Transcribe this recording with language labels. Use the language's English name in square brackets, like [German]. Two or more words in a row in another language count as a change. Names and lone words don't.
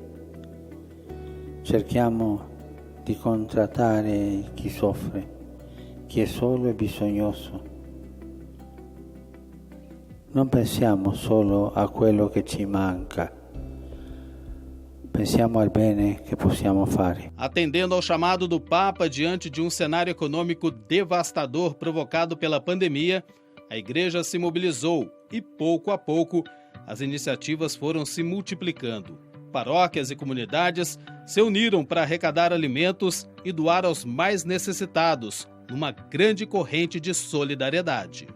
[Italian] Cerchiamo di contrattare chi soffre, chi è solo e bisognoso. Non pensiamo solo a quello che ci manca, pensiamo al bene che possiamo fare. [Portuguese] Atendendo ao chamado do Papa diante de um cenário econômico devastador provocado pela pandemia, a Igreja se mobilizou e, pouco a pouco, as iniciativas foram se multiplicando. Paróquias e comunidades se uniram para arrecadar alimentos e doar aos mais necessitados, numa grande corrente de solidariedade.